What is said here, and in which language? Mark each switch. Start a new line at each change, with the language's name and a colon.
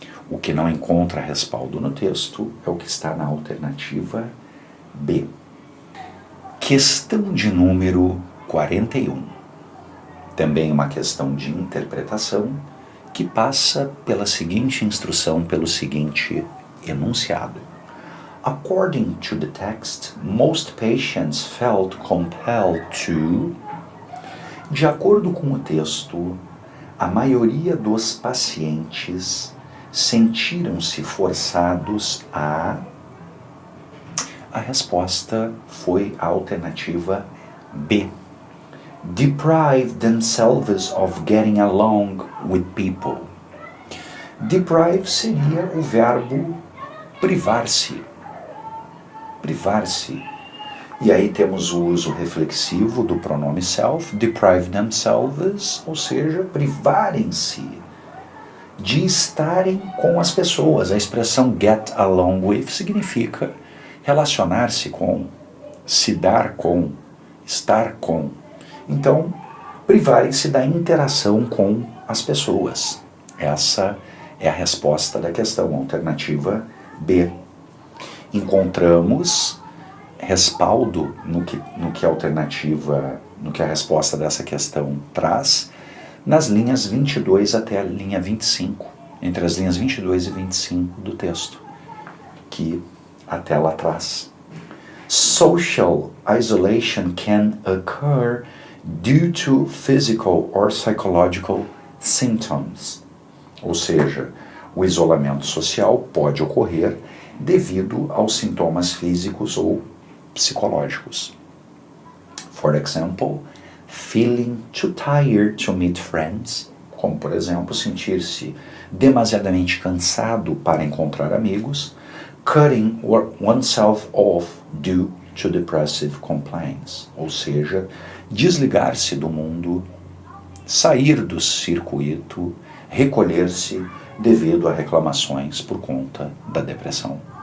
Portuguese: O que não encontra respaldo no texto é o que está na alternativa B. Questão de número 41. Também uma questão de interpretação que passa pela seguinte instrução, pelo seguinte enunciado.
English: According to the text, most patients felt compelled to...
Portuguese: De acordo com o texto, a maioria dos pacientes sentiram-se forçados a... A resposta foi a alternativa B.
English: Deprive themselves of getting along with people.
Portuguese: Deprive seria o verbo privar-se. Privar-se. E aí temos o uso reflexivo do pronome self, deprive themselves, ou seja, privarem-se de estarem com as pessoas. A expressão get along with significa relacionar-se com, se dar com, estar com. Então, privarem-se da interação com as pessoas. Essa é a resposta da questão, alternativa B. Encontramos respaldo no que a resposta dessa questão traz, nas linhas 22 até a linha 25, entre as linhas 22 e 25 do texto, que a tela traz.
English: Social isolation can occur due to physical or psychological symptoms.
Portuguese: Ou seja, o isolamento social pode ocorrer devido aos sintomas físicos ou psicológicos.
English: For example, feeling too tired to meet friends,
Portuguese: como por exemplo, sentir-se demasiadamente cansado para encontrar amigos,
English: cutting oneself off due to depressive complaints,
Portuguese: ou seja, desligar-se do mundo, sair do circuito, recolher-se devido a reclamações por conta da depressão.